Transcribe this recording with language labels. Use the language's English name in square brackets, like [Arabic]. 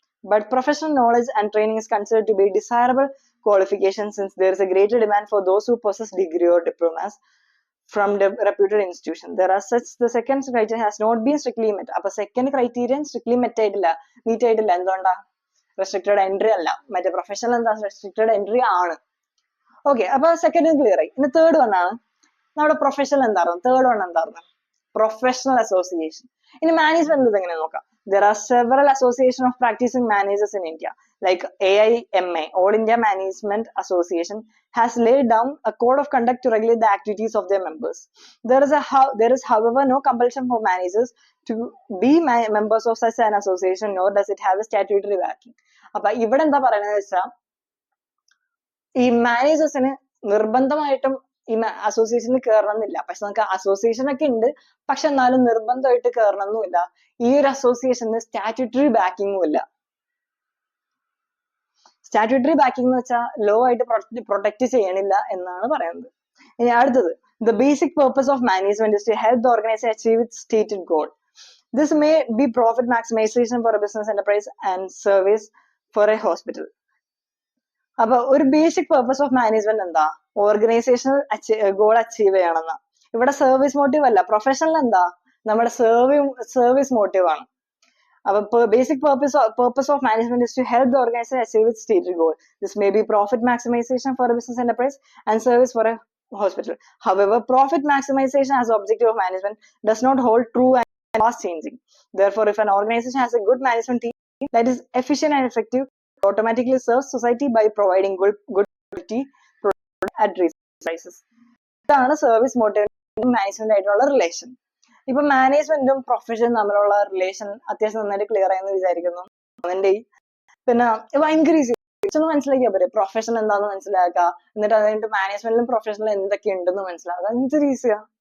[English] But professional knowledge and training is considered to be desirable qualification since there is a greater demand for those who possess degree or diplomas from reputed institutions. There are such the second criteria has not been strictly met. [Malayalam] അപ്പൊ second criterion strictly meet ആയിട്ടില്ല. എന്തുകൊണ്ടാ? Restricted entry അല്ല. മറ്റേ professional എന്താ? Restricted entry ആണ്. Okay, അപ്പൊ second clear ആയി. ഇനി തേർഡ് വൺ ആണ് നമ്മുടെ പ്രൊഫഷണൽ എന്തായിരുന്നു? തേർഡ് വൺ എന്തായിരുന്നു? Professional association. ഇനി മാനേജ്മെന്റ് ഇത് എങ്ങനെ നോക്കാം? [English] There are several associations of practicing managers in India, like AIMA, All India Management Association, has laid down a code of conduct to regulate the activities of their members. There is, however, no compulsion for managers to be members of such an association, nor does it have a statutory backing. [Malayalam] അപ്പൊ ഇവിടെ എന്താ പറയുന്നത് വെച്ചാൽ ഈ മാനേജേഴ്സിന് നിർബന്ധമായിട്ടും ഈ അസോസിയേഷനിൽ കയറണമെന്നില്ല. പക്ഷെ നമുക്ക് അസോസിയേഷൻ ഒക്കെ ഉണ്ട്, പക്ഷെ എന്നാലും നിർബന്ധമായിട്ട് കയറണമെന്നില്ല. ഈ ഒരു അസോസിയേഷന് സ്റ്റാറ്റ്യൂട്ടറി ബാക്കിങ്ങും ഇല്ല. സ്റ്റാറ്റ്യൂട്ടറി ബാക്കിംഗ് എന്ന് വെച്ചാൽ ലോ ആയിട്ട് പ്രൊട്ടക്ട് ചെയ്യണില്ല എന്നാണ് പറയുന്നത്. ഇനി അടുത്തത്, [English] the basic purpose of management is to help the organization achieve its stated goal. This may be profit maximization for a business enterprise and service for a hospital. [Malayalam] അപ്പൊ ഒരു ബേസിക് പർപ്പസ് ഓഫ് മാനേജ്മെന്റ് എന്താ? Organisational goal achieve ചെയ്യണമെന്ന. ഇവിടെ service motive അല്ല. Professional എന്താ? നമ്മുടെ service motive ആണ്. അപ്പൊ [English] basic purpose of management is to help the organization achieve its stated goal. This may be profit maximization for a business enterprise and service for a hospital. However, profit maximization as objective of management does not hold true and fast changing. Therefore, if an organization has a good management team that is efficient and effective, it automatically serves society by providing good quality product at reasonable prices. [Malayalam] ഇതാണ് service motive management ആയിട്ടുള്ള relation. ഇപ്പൊ മാനേജ്മെന്റും പ്രൊഫഷനും തമ്മിലുള്ള relation അത്യാവശ്യം നന്നായിട്ട് clear ആയെന്ന് വിചാരിക്കുന്നു. പിന്നെ ഭയങ്കര ഈസി മനസ്സിലാക്കിയാൽ പോരെ. പ്രൊഫഷൻ എന്താന്ന് മനസ്സിലാക്കുക, എന്നിട്ട് അത് കഴിഞ്ഞിട്ട് മാനേജ്മെന്റിലും പ്രൊഫഷനിലും എന്തൊക്കെ ഉണ്ടെന്ന് മനസ്സിലാക്കുക. എന്തൊരു ഈസിയാ.